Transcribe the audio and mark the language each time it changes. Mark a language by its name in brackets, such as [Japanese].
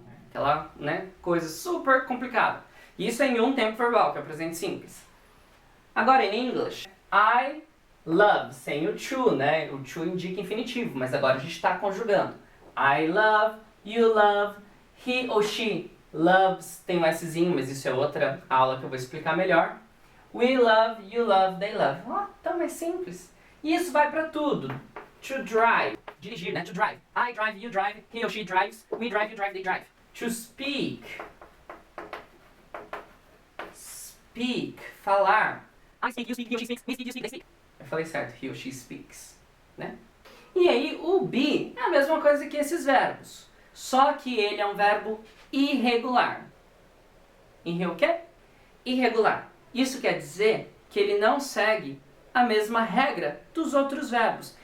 [Portuguese] Aquela, né, coisa super complicada. Isso é em um tempo verbal, que é o presente simples. Agora, em English, I love, sem o to, né, o to indica infinitivo, mas agora a gente está conjugando. [English] I love, you love, he ou she loves, [Portuguese] tem um Szinho, mas isso é outra aula que eu vou explicar melhor. [English] We love, you love, they love. [Portuguese] Então é simples. [English] E isso vai para tudo. To drive, dirigir, né? To drive. I drive, you drive, he ou she drives, we drive, you drive, they drive. To speak. Speak, falar. I speak, you speak, he ou she speaks, we speak, you speak, they speak. [Portuguese] Eu falei certo, he ou she speaks, né? E aí o be é a mesma coisa que esses verbos. Só que ele é um verbo irregular. O quê? Irregular. Isso quer dizer que ele não segue a mesma regra dos outros verbos.